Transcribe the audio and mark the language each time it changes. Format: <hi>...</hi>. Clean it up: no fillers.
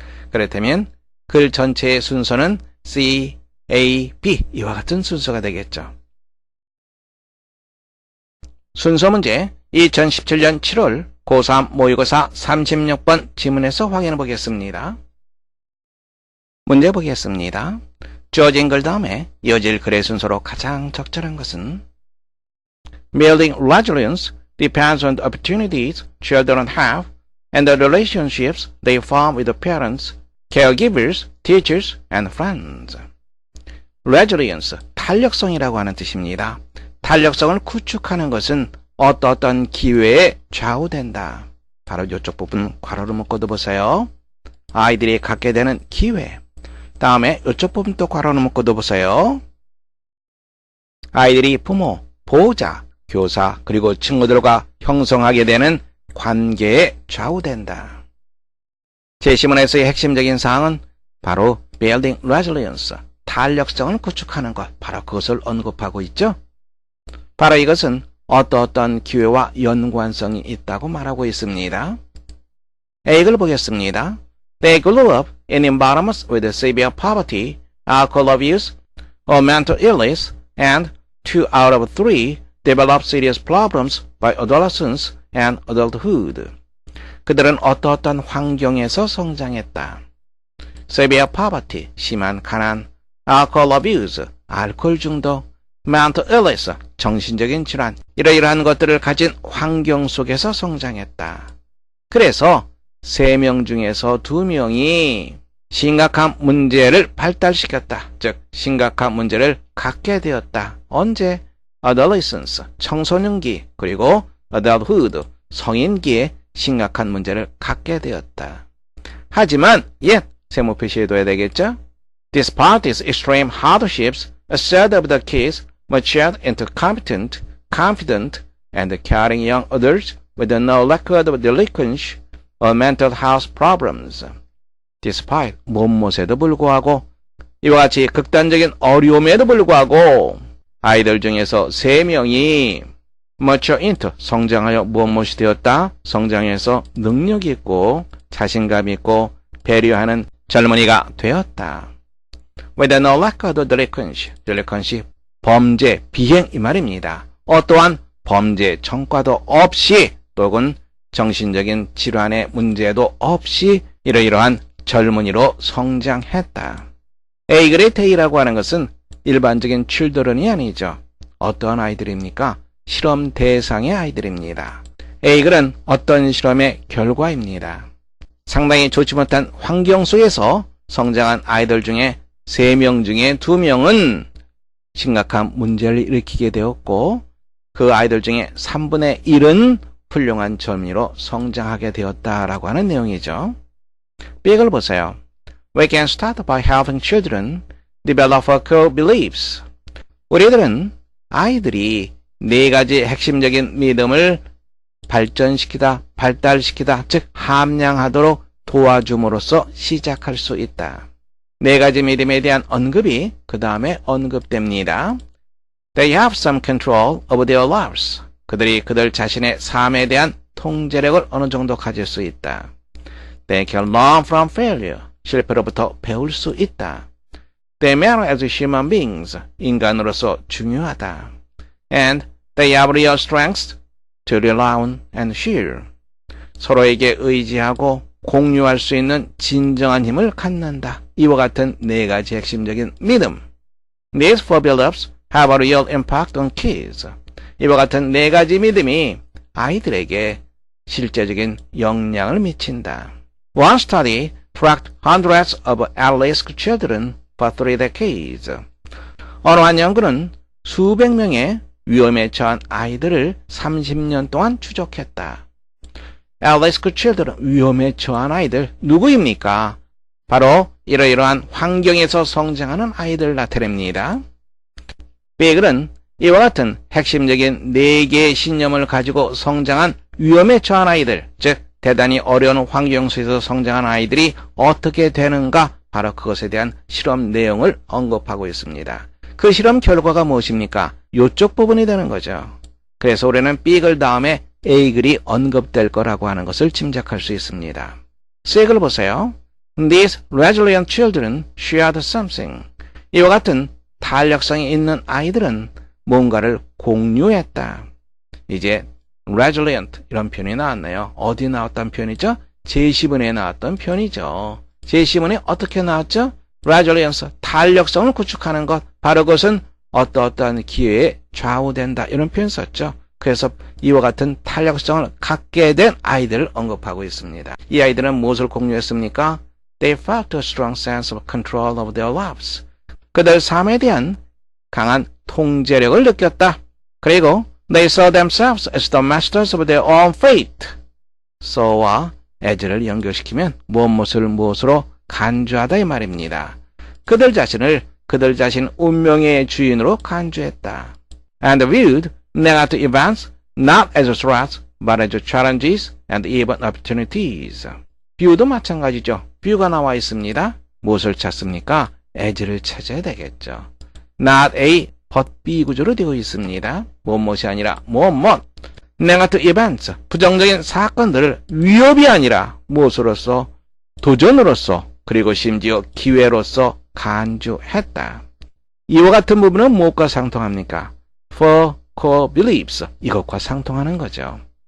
<ko>그렇다면 글 전체의 순서는 C, A, B 이와 같은 순서가 되겠죠. 순서 문제 2017년 7월 고3 모의고사 36번 지문에서 확인해 보겠습니다. 문제 보겠습니다. 주어진 글 다음에 이어질 글의 순서로 가장 적절한 것은</ko> <en>Building resilience depends on the opportunities children have and the relationships they form with the parents, caregivers, teachers, and friends.</en> <ko>Resilience, 탄력성이라고 하는 뜻입니다. 탄력성을 구축하는 것은 어떤 기회에 좌우된다. 바로 이쪽 부분 괄호로 묶어도 보세요. 아이들이 갖게 되는 기회. 다음에 이쪽 부분 또 괄호로 묶어도 보세요. 아이들이 부모, 보호자, 교사, 그리고 친구들과 형성하게 되는 관계에 좌우된다. 제시문에서의 핵심적인 사항은 바로</ko> <en>Building Resilience,</en> <ko>탄력성을 구축하는 것, 바로 그것을 언급하고 있죠. 바로 이것은 어떤 기회와 연관성이 있다고 말하고 있습니다. A글 보겠습니다.</ko> <en>They grew up in environments with severe poverty, alcohol abuse, or mental illness, and 2 out of 3 developed serious problems by adolescence and adulthood.</en> <ko>그들은 어떤 환경에서 성장했다.</ko> <en>Severe poverty,</en> <ko>심한 가난,</ko> <en>alcohol abuse,</en> <ko>알코올 중독,</ko> <en>mental illness,</en> <ko>정신적인 질환, 이러이러한 것들을 가진 환경 속에서 성장했다. 그래서 3명 중에서 2명이 심각한 문제를 발달시켰다. 즉 심각한 문제를 갖게 되었다. 언제? adolescence, 청소년기, 그리고 adulthood, 성인기에 심각한 문제를 갖게 되었다. 하지만 yet, 세모 표시해둬야 되겠죠?</ko> <en>Despite these extreme hardships, a third of the kids matured into competent, confident, and caring young adults with no record of delinquency or mental health problems.</en> <ko>Despite, 무엇에도 불구하고, 이와 같이 극단적인 어려움에도 불구하고, 아이들 중에서 3명이</ko> <en>mature into,</en> <ko>성장하여 무엇이 되었다? 성장해서 능력 있고, 자신감 있고, 배려하는 젊은이가 되었다.</ko> <en>With no record of delinquency, delinquency,</en> <ko>범죄, 비행 이 말입니다. 어떠한 범죄 전과도 없이 또는 정신적인 질환의 문제도 없이 이러이러한 젊은이로 성장했다. A그레이트 A라고 하는 것은 일반적인 children이 아니죠. 어떠한 아이들입니까? 실험 대상의 아이들입니다. A글은 어떤 실험의 결과입니다. 상당히 좋지 못한 환경 속에서 성장한 아이들 중에 3명 중에 2명은 심각한 문제를 일으키게 되었고 그 아이들 중에 3분의 1은 훌륭한 젊은이로 성장하게 되었다라고 하는 내용이죠. B를 보세요.</ko> <en>We can start by helping children develop core beliefs.</en> <ko>우리들은 아이들이 4가지 핵심적인 믿음을 발전시키다, 발달시키다, 즉 함양하도록 도와줌으로써 시작할 수 있다. 4가지 믿음에 대한 언급이 그 다음에 언급됩니다.</ko> <en>They have some control over their lives.</en> <ko>그들이 그들 자신의 삶에 대한 통제력을 어느 정도 가질 수 있다.</ko> <en>They can learn from failure.</en> <ko>실패로부터 배울 수 있다.</ko> <en>They matter as human beings.</en> <ko>인간으로서 중요하다.</ko> <en>And they have real strengths to rely on and share.</en> <ko>서로에게 의지하고 공유할 수 있는 진정한 힘을 갖는다. 이와 같은 4가지 핵심적인 믿음.</ko> <en>These 4 beliefs have a real impact on kids.</en> <ko>이와 같은 4가지 믿음이 아이들에게 실제적인 영향을 미친다.</ko> <en>One study tracked hundreds of at-risk children for 3 decades.</en> <ko>어느 한 연구는 수백 명의 위험에 처한 아이들을 30년 동안 추적했다.</ko> <en>at-risk children,</en> <ko>위험에 처한 아이들, 누구입니까? 바로 이러이러한 환경에서 성장하는 아이들을 나타냅니다. 베이글은 이와 같은 핵심적인 4개의 신념을 가지고 성장한 위험에 처한 아이들, 즉 대단히 어려운 환경 속에서 성장한 아이들이 어떻게 되는가, 바로 그것에 대한 실험 내용을 언급하고 있습니다. 그 실험 결과가 무엇입니까? 이쪽 부분이 되는 거죠. 그래서 우리는 B글 다음에 A글이 언급될 거라고 하는 것을 짐작할 수 있습니다. C글 보세요.</ko> <en>These resilient children shared something.</en> <ko>이와 같은 탄력성이 있는 아이들은 뭔가를 공유했다. 이제 resilient 이런 표현이 나왔네요. 어디 나왔던 표현이죠? 제시문에 나왔던 표현이죠. 제시문에 어떻게 나왔죠? resilience, 탄력성을 구축하는 것. 바로 그것은 어떠한 기회에 좌우된다. 이런 표현 썼죠. 그래서 이와 같은 탄력성을 갖게 된 아이들을 언급하고 있습니다. 이 아이들은 무엇을 공유했습니까?</ko> <en>They felt a strong sense of control of their lives.</en> <ko>그들 삶에 대한 강한 통제력을 느꼈다.</ko> <en>그리고 They saw themselves as the masters of their own fate.</en> <ko>so와 as를 연결시키면 무엇으로 간주하다 이 말입니다. 그들 자신을 그들 자신 운명의 주인으로 간주했다.</ko> <en>And viewed negative events not as threats but as challenges and even opportunities.</en> <ko>view도 마찬가지죠. view가 나와 있습니다. 무엇을 찾습니까? as를 찾아야 되겠죠.</ko> <en>not A but B</en> <ko>구조로 되어 있습니다. 무엇이 아니라 무엇. negative events, 부정적인 사건들을 위협이 아니라 무엇으로서? 도전으로서 그리고 심지어 기회로서 간주했다. 이와 같은 부분은 무엇과 상통합니까?</ko> <en>For core beliefs,</en> <ko>이것과 상통하는 거죠.</ko>